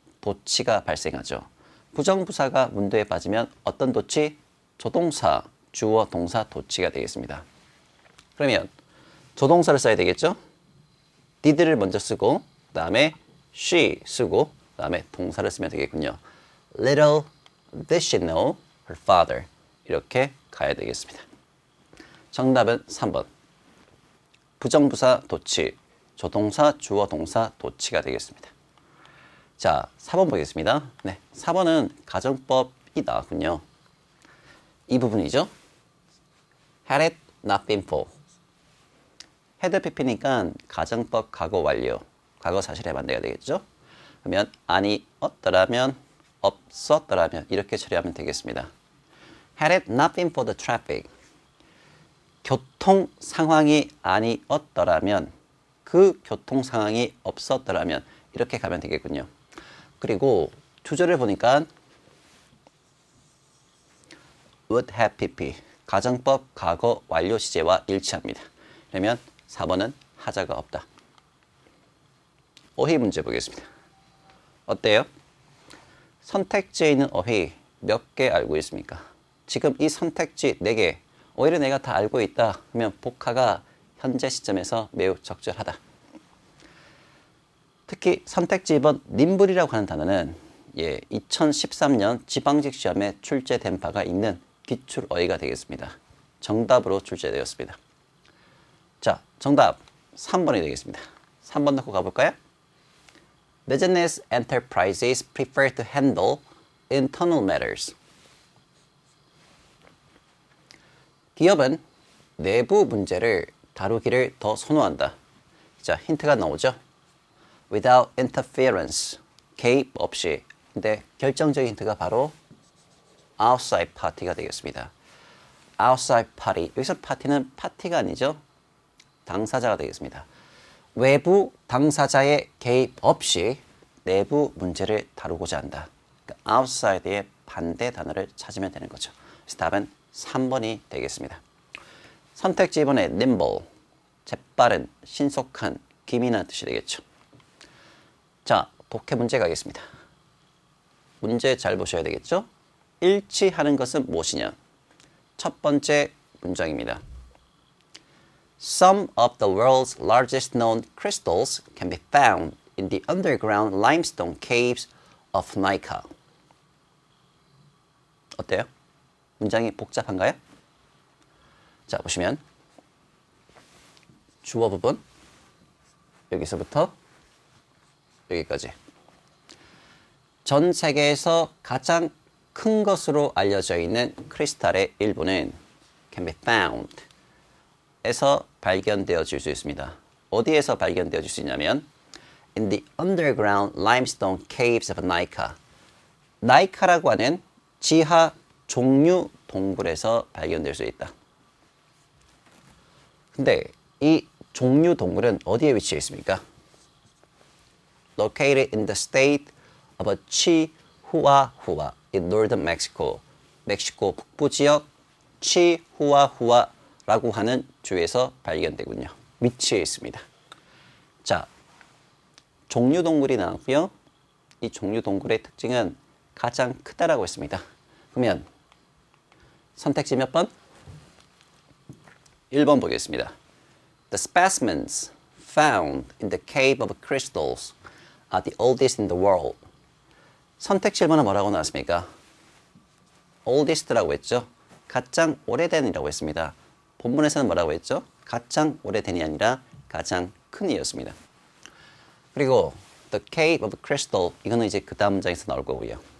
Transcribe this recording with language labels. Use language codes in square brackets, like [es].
[ko] 도치가 발생하죠. 부정부사가 문두에 빠지면 어떤 도치? 조동사, 주어, 동사, 도치가 되겠습니다. 그러면 조동사를 써야 되겠죠. did를 먼저 쓰고 그 다음에 she 쓰고 그 다음에 동사를 쓰면 되겠군요. [en] Little did she know her father. [ko] 이렇게 가야 되겠습니다. 정답은 3번. 부정부사 도치, 조동사, 주어, 동사, 도치가 되겠습니다. 자, 4번 보겠습니다. 네, 4번은 가정법이 나왔군요. 이 부분이죠. [en] Had it not been for. [ko] had pp니까 가정법 과거 완료, 과거 사실의 반대가 되겠죠. 그러면 아니었더라면, 없었더라면 이렇게 처리하면 되겠습니다. [en] Had it not been for the traffic. [ko] 교통 상황이 아니었더라면, 그 교통 상황이 없었더라면 이렇게 가면 되겠군요. 그리고 주절을 보니까 [en] would have pp. [ko] 가정법 과거 완료 시제와 일치합니다. 그러면 4번은 하자가 없다. 어휘 문제 보겠습니다. 어때요? 선택지에 있는 어휘 몇 개 알고 있습니까? 지금 이 선택지 4개, 오히려 내가 다 알고 있다 하면 복화가 현재 시점에서 매우 적절하다. 특히 선택지 2번 님불이라고 하는 단어는 2013년 지방직 시험에 출제된 바가 있는 기출 어휘가 되겠습니다. 정답으로 출제되었습니다. 자, 정답 3번이 되겠습니다. 3번 넣고 가볼까요? [en] business enterprises prefer to handle internal matters. [ko] 기업은 내부 문제를 다루기를 더 선호한다. 자, 힌트가 나오죠? [en] Without interference, [ko] 개입 없이. 근데 결정적인 힌트가 바로 outside party가 되겠습니다. outside party, 여기서 파티는 파티가 아니죠? 당사자가 되겠습니다. 외부 당사자의 개입 없이 내부 문제를 다루고자 한다. 그러니까 outside의 반대 단어를 찾으면 되는 거죠. 그래서 답은 3번이 되겠습니다. 선택지 2번에 nimble, 재빠른, 신속한, 기민한 뜻이 되겠죠. 자, 독해 문제 가겠습니다. 문제 잘 보셔야 되겠죠? 일치하는 것은 무엇이냐? 첫 번째 문장입니다. [en] Some of the world's largest known crystals can be found in the underground limestone caves of Nika. [ko] 어때요? 문장이 복잡한가요? 자, 보시면 주어 부분 여기서부터 여기까지 전 세계에서 가장 큰 것으로 알려져 있는 크리스탈의 일부는 [en] can be found [ko] 에서 발견되어질 수 있습니다. 어디에서 발견되어질 수 있냐면 [en] in the underground limestone caves of Nika. [ko] 나이카라고 하는 지하 종류 동굴에서 발견될 수 있다. 근데 이 종류 동굴은 어디에 위치해 있습니까? [en] Located in the state of Chihuahua in northern Mexico. [ko] 멕시코 북부 지역 치후아후아라고 하는 주에서 발견되군요. 위치해 있습니다. 자, 종류 동굴이 나왔고요. 이 종류 동굴의 특징은 가장 크다라고 했습니다. 그러면 선택지 몇 번? 1번 보겠습니다. [en] The specimens found in the cave of crystals are the oldest in the world. [ko] 선택지 1번은 뭐라고 나왔습니까? oldest라고 했죠. 가장 오래된이라고 했습니다. 본문에서는 뭐라고 했죠? 가장 오래된이 아니라 가장 큰이었습니다. 그리고 [en] the cave of crystal [ko] 이거는 이제 그 다음 문장에서 나올 거고요.